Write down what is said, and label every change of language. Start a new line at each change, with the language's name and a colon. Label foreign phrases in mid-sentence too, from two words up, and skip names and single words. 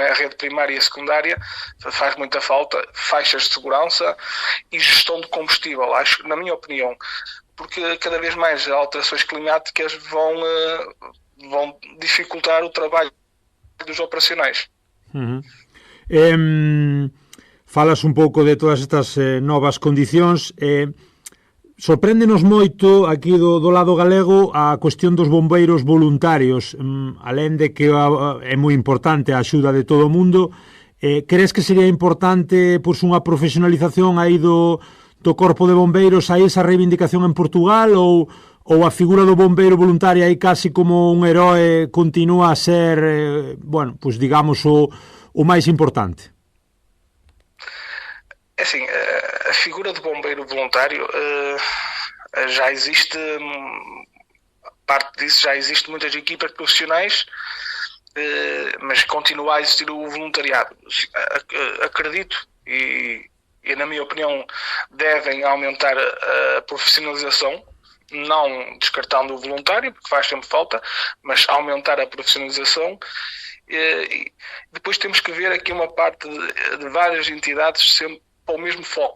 Portuguese: A rede primária e secundária faz muita falta, faixas de segurança e gestão de combustível, acho, na minha opinião, porque cada vez mais alterações climáticas vão dificultar o trabalho dos operacionais. Uhum.
Galician: Falas un pouco de todas estas novas condicións. Sorpréndenos moito aquí do lado galego a cuestión dos bombeiros voluntarios, alén de que é moi importante a axuda de todo o mundo. Crees que sería importante pois, unha profesionalización aí do Corpo de Bombeiros, aí esa reivindicación en Portugal, ou a figura do bombeiro voluntario aí casi como un heroe continúa a ser, pois digamos, o máis importante?
Portuguese: Assim, a figura do bombeiro voluntário já existe, parte disso já existe muitas equipas profissionais, mas continua a existir o voluntariado. Acredito e na minha opinião devem aumentar a profissionalização, não descartando o voluntário, porque faz sempre falta, mas aumentar a profissionalização E depois temos que ver aqui uma parte de várias entidades sempre para o mesmo foco.